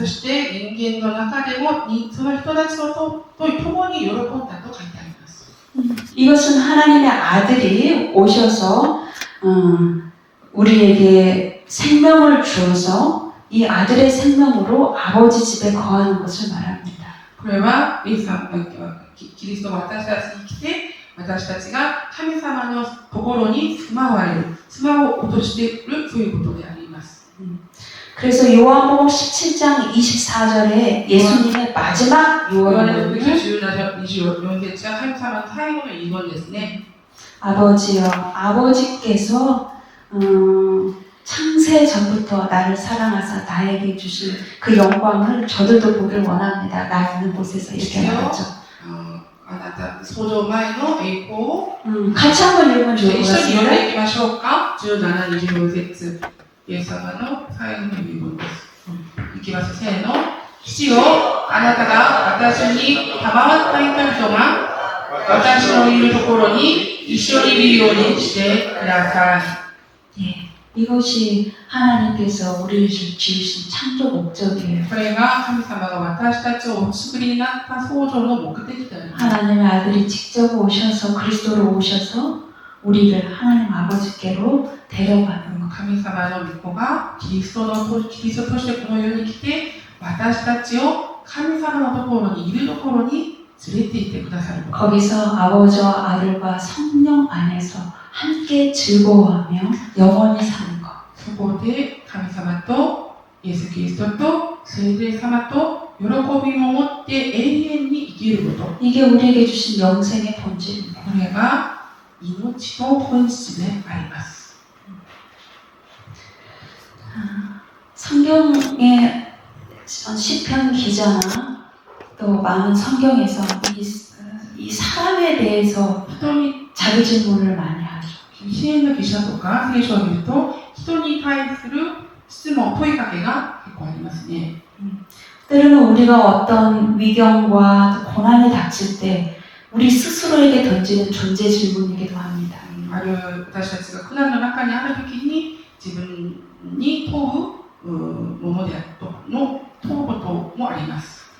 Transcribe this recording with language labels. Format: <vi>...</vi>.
<ja>そして人間の中でもその人たちと共に喜んだと書いてあります。</ja> <ko>이것은 하나님의 아들이 오셔서 우리에게 생명을 주어서 이 아들의 생명으로 아버지 집에 거하는 것을 말합니다.</ko> <ja>これはイエス様キリストが私たちに来て私たちが神様のところに住まおうとしているということであります。</ja> <ko>그래서 요한복음 17장 24절에 예수님의 마지막</ko> <ja>ヨハネの福音</ja> <ko>유언은</ko> <ja>書17、24節が神様の最後の遺言ですね。</ja> <ko>아버지여 아버지께서 창세 전부터 나를 사랑하사 나에게 주신 그 영광을 저들도 보길 원합니다. 나 있는 곳에서 이렇게 말하죠.</ko> <ja>あなた創造前の栄光を</ja> <ko>같이 한번 읽으면</ko> <ja>一緒</ja> <ko>좋을 것</ko> <ja>に読ん</ja> <ko>같습니다.</ko> <ja>でいきましょうか。 17、24節イエス様の最後の遺言です。いきます。せーの。父よ、あなたが私に賜った人々が私のいるところに一緒にいるようにしてください。</ja> <ko>예, 이것이 하나님께서 우리를 지으신 창조 목적이에요.</ko> <ja>これが神様が私たちをお作りになった創造の目的であります。</ja> <ko>하나님의 아들이 직접 오셔서 그리스도로 오셔서 우리를 하나님 아버지께로 데려가는 것.</ko> <ja>神様の御子がキリストとしてこの世に来て私たちを神様のところにいるところに連れて行ってくださること。</ja> <ko>거기서 아버지와 아들과 성령 안에서 함께 즐거워하며 영원히 사는 것.</ko> <ja>そこで神様とイエス・キリストと聖霊様と喜びを持って永遠に生きること。</ja> <ko>이게 우리에게 주신 영생의 본질입니다.</ko> <ja>これが命の本質であります。</ja> <ko>성경의 시편 기자나 또 많은 성경에서 이 사람에 대해서</ko> <ja>人に</ja> <ko>자기 질문을 많이 하죠.</ko> <ja>支援の記者とか聖書を見ると人に対する質問、問いかけが結構ありますね。</ja> <ko>때로는 우리가 어떤 위경과 고난이 닥칠 때 우리 스스로에게 던지는 존재 질문이기도 합니다.</ko> <ja>ある私たちが苦難の中にあるときに自分に問うものである問うこともあります。</ja>